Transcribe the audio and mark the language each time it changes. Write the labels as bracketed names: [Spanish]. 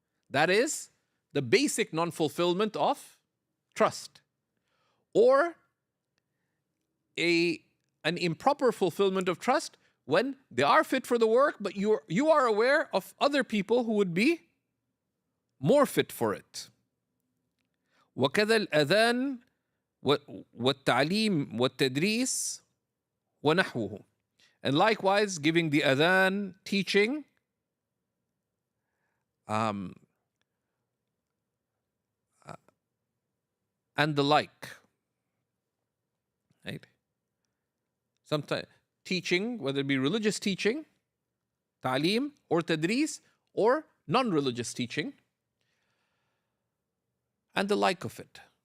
[English] That is the basic non-fulfillment of trust. Or an improper fulfillment of trust when they are fit for the work, but you are aware of other people who would be more fit for it. [Arabic] وكذا الأذان والتعليم والتدريس ونحوه. [English] And likewise, giving the adhan, teaching, and the like. Right? Sometimes teaching, whether it be religious teaching, ta'aleem, or tadris, or non-religious teaching, and the like of it.